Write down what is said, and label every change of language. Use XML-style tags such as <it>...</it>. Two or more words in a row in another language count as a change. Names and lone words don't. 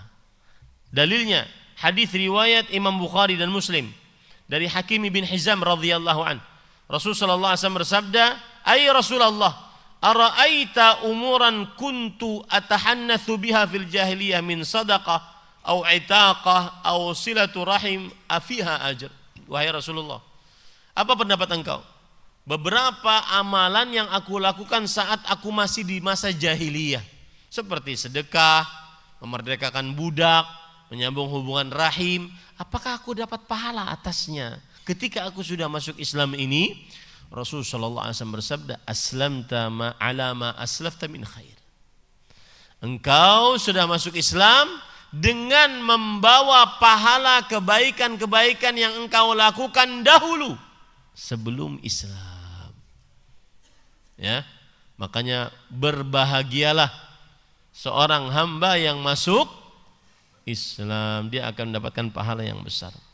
<id>Dalilnya hadis riwayat Imam Bukhari dan Muslim dari Hakim bin Hizam</id> <ar>رضي الله عنه. رسول صلى الله عليه وسلم bersabda, "أي رسول الله، أرأيت أمورا كنت أتحنث بها في الجاهلية من صدقة أو عتاقة أو صلة رحم أفيها أجر."</ar> <id>Wahai Rasulullah, apa pendapat engkau? Beberapa amalan yang aku lakukan saat aku masih di masa jahiliyah, seperti sedekah, memerdekakan budak, menyambung hubungan rahim, apakah aku dapat pahala atasnya? Ketika aku sudah masuk Islam ini, Rasulullah</id> <ar>صلى الله عليه وسلم</ar> <id>bersabda,</id> <ar>"أسلمت ما على ما أسلفت من خير."</ar> <id>Engkau sudah masuk Islam dengan membawa pahala kebaikan-kebaikan yang engkau lakukan dahulu sebelum Islam. Ya, makanya berbahagialah seorang hamba yang masuk Islam, dia akan mendapatkan pahala yang besar.</id>